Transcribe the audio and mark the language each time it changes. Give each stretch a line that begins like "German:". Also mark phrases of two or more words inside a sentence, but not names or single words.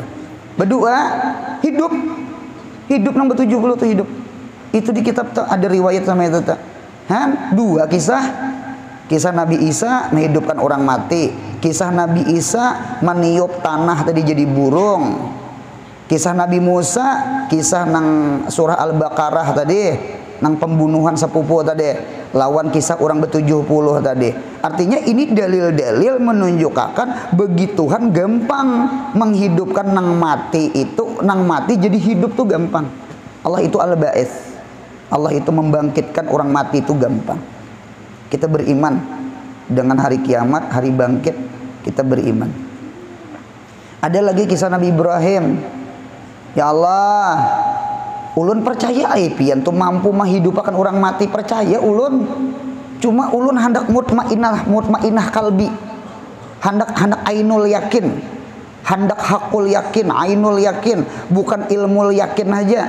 Banjar: Berdua hidup nang 70 tuh hidup.
Indonesian: Itu di kitab tuh ada riwayat sama itu tuh. Dua kisah Nabi Isa menghidupkan orang mati, kisah Nabi Isa meniup tanah tadi jadi burung, kisah Nabi Musa, kisah nang surah Al-Baqarah tadi nang pembunuhan sepupu tadi lawan kisah orang ber-70 tadi. Artinya ini dalil-dalil menunjukkan bagi Tuhan gampang menghidupkan nang mati itu, nang mati jadi hidup tuh gampang. Allah itu Al-Ba'its. Allah itu membangkitkan orang mati itu gampang. Kita beriman dengan hari kiamat, hari bangkit, kita beriman. Ada lagi kisah Nabi Ibrahim.
Arabic: Ya Allah,
Banjar: ulun percaya pian tuh mampu menghidupkan orang mati, percaya ulun. Cuma ulun hendak
Arabic: مطمئنة قلبي. Hendak عين اليقين.
Indonesian: Hendak
Arabic: حق اليقين, عين اليقين,
Indonesian: bukan ilmu yakin aja.